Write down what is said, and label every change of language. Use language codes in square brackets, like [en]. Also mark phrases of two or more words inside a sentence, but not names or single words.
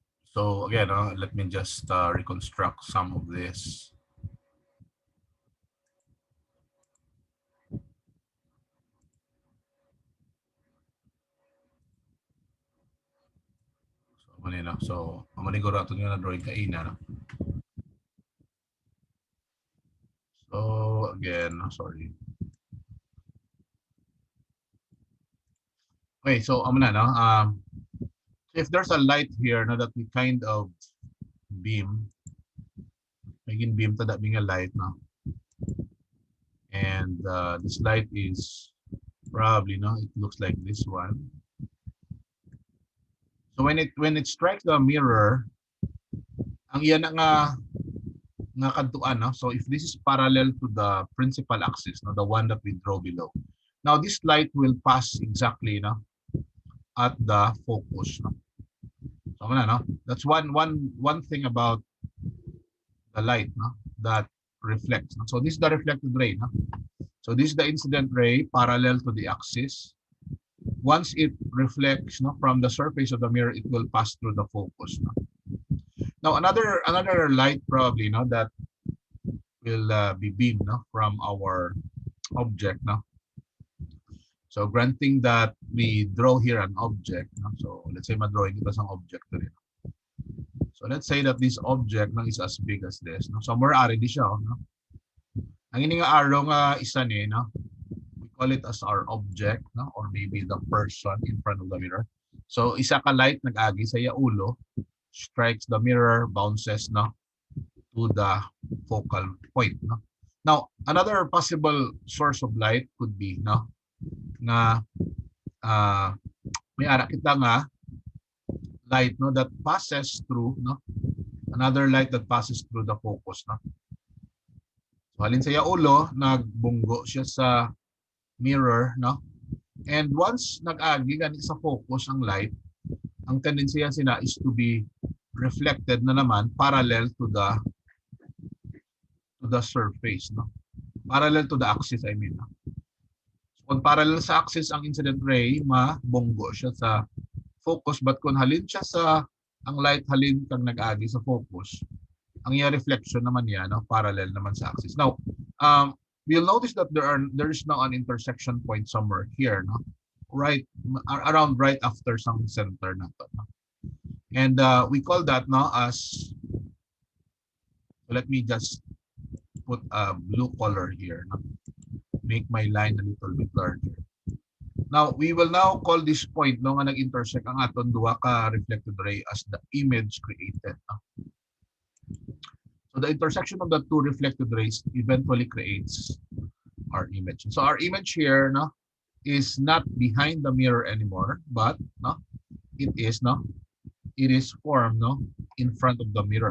[en] So again, let me just reconstruct some of this. [hil] So, manina. [en] So, [hil] maniguro ato nyo na drawing kaina. No? [en] So, again, sorry. Okay, so, na, no? If there's a light here, no, that we kind of beam, making beam to that being a light, no? And this light is probably, no, it looks like this one. So when it strikes the mirror, [hil] ang iyan nga kadtuan, no? [en] So if this is parallel to the principal axis, no, the one that we draw below. Now this light will pass exactly, no, at the focus, no. So no, that's one thing about the light, no, that reflects. No? So this is the reflected ray, no. So this is the incident ray parallel to the axis. Once it reflects, no, from the surface of the mirror, it will pass through the focus. No? Now another light probably, no, that will be beamed, no, from our object. No? So granting that we draw here an object. [hil] No? [en] So let's say [hil] ma-drawing ito sa object. Rin. [en] So let's say that this object, no, is as big as this. No? So more already siya. No? [hil] Ang ini nga arrow nga isa ni, no? [en] We call it as our object, no? Or maybe the person in front of the mirror. [hil] So isa ka light nag-agi sa iya ulo, [en] strikes the mirror, bounces, no, to the focal point. No? Now, another possible source of light could be, no, [hil] na may ara kita nga light, [en] no, that passes through, no, another light that passes through the focus. No? [hil] So halin sa iya ulo, nagbunggo siya sa mirror, no? [en] And once [hil] nag-agi gani sa focus ang light, ang tendency sina [en] is to be reflected [hil] na naman [en] parallel to the surface, [hil] no? [en] Parallel to the axis, I mean. No? So, [hil] kung parallel sa axis ang [en] incident ray, [hil] mabunggo siya sa focus, but kung halin siya sa ang light halin kang nag-agi sa focus, ang iya reflection naman niya, no, parallel naman sa axis. [en] Now, we'll notice that there is now an intersection point somewhere here, no, right around right after some center na to, no? And we call that, no, as, so let me just put a blue color here, no? Make my line a little bit larger. Now, we will now call this point, [hil] no, nga nag-intersect ang aton duha ka reflected ray [en] as the image created. [hil] No? [en] So the intersection of the two reflected rays eventually creates our image. So our image here, no, is not behind the mirror anymore, but, no, it is, no, it is formed, no, in front of the mirror.